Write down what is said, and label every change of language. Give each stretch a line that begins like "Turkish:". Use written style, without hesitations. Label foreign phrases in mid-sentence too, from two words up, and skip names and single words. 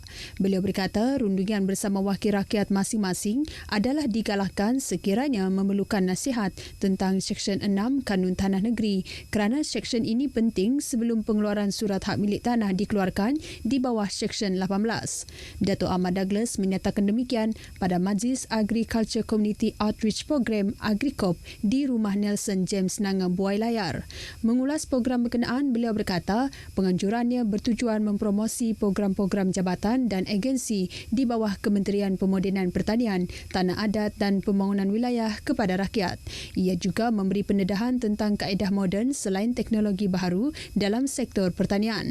Malay: Beliau berkata rundingan bersama wakil rakyat masing-masing adalah digalakkan sekiranya memerlukan nasihat tentang Seksyen 6 Kanun Tanah Negeri kerana Seksyen ini penting sebelum pengeluaran surat hak milik tanah dikeluarkan di bawah Seksyen 18. Dato' Amar Douglas menyatakan demikian pada Majlis Agriculture Community Outreach Program AgriCop di Rumah Nelson James Nanga Buai Layar. Mengulas program berkenaan, beliau berkata penganjurannya bertujuan mempromosi program-program jabatan dan agensi di bawah Kementerian Pemodenan Pertanian, Tanah Adat dan Pembangunan Wilayah kepada rakyat. Ia juga memberi pendedahan tentang kaedah moden selain teknologi baharu dalam sektor pertanian.